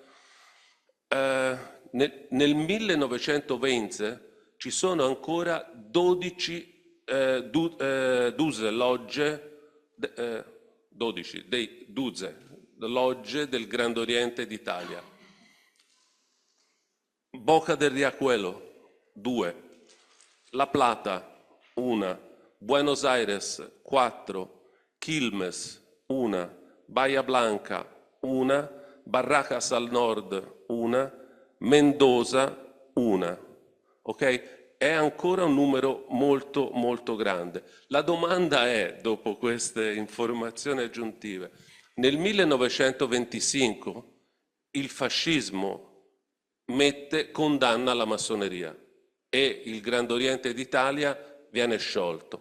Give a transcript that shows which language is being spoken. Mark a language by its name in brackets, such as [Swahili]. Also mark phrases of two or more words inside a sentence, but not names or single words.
[Italian] Nel 1920 ci sono ancora 12 logge del Grande Oriente d'Italia. Boca del Riachuelo, 2. La Plata, 1. Buenos Aires, 4. Quilmes, 1. Bahia Blanca, 1. Barracas al nord, 1. Mendoza, 1. Ok? è ancora un numero molto, molto grande. La domanda è, dopo queste informazioni aggiuntive, nel 1925 il fascismo condanna la massoneria e il Grande Oriente d'Italia viene sciolto.